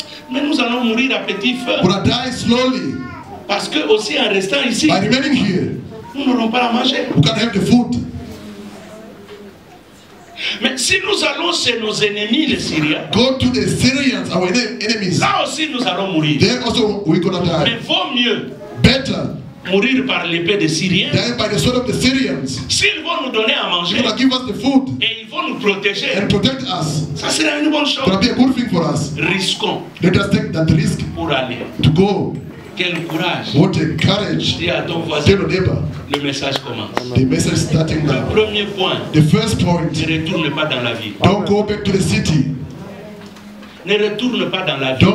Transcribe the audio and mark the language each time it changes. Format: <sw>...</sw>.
<fr>mais nous allons mourir à petit feu.</fr> <en>We're gonna die slowly.</en> <fr>Parce que aussi en restant ici,</fr> <en>by remaining here,</en> <fr>nous n'aurons pas à manger.</fr> <en>We can't have the food.</en> <fr>Mais si nous allons chez nos ennemis, les Syriens,</fr> <en>go to the Syrians, our enemies.</en> <fr>Là aussi nous allons mourir.</fr> <en>There also we're gonna die.</en> <fr>Mais vaut mieux</fr> <en>better</en> <fr>mourir par l'épée des Syriens</fr> <en>than by the sword of the Syrians.</en> <fr>S'ils vont nous donner à manger,</fr> <en>They're gonna give us the food</en> <fr>et ils vont nous protéger,</fr> <en>and protect us.</en> <fr>Ça sera une bonne chose.</fr> <en>It's gonna be a good thing for us.</en> <fr>Risquons.</fr> <en>Let us take that risk</en> <fr>pour aller.</fr> <en>To go.</en> <fr>Quel courage.</fr> <en>What a courage.</en> <fr>Dis à ton voisin.</fr> <en>Tell your neighbor.</en> <fr>Le message commence.</fr> <en>The message is starting now.</en> <fr>Le premier point.</fr> <en>The first point.</en> <fr>Ne retourne pas dans la ville.</fr> <en>Don't go back to the city.</en> <fr>Ne retourne pas dans la ville.</fr>